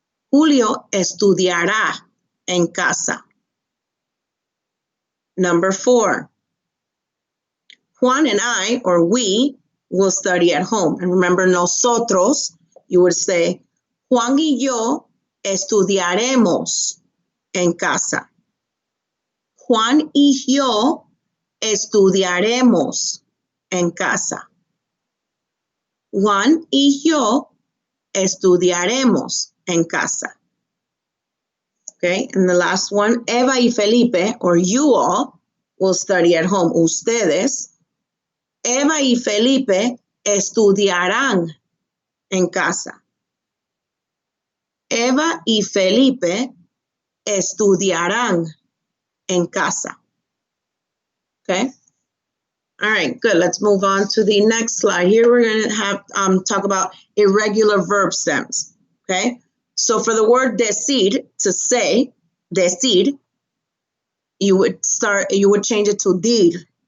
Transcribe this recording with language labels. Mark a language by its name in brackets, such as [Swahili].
[Spanish] Julio estudiará en casa. [English] Number 4, Juan and I, or we, will study at home. And remember, [Spanish] nosotros, [English] you would say, [Spanish] Juan y yo estudiaremos en casa. Juan y yo estudiaremos en casa. Juan y yo estudiaremos en casa. [English] Okay, and the last one, Eva y Felipe, or you all, will study at home. [Spanish] Ustedes, Eva y Felipe estudiarán en casa. Eva y Felipe estudiarán en casa. [English] Okay? All right, good. Let's move on to the next slide. Here we're going to have talk about irregular verb stems. Okay? So for the word decir, to say, decir, you would change it to dir.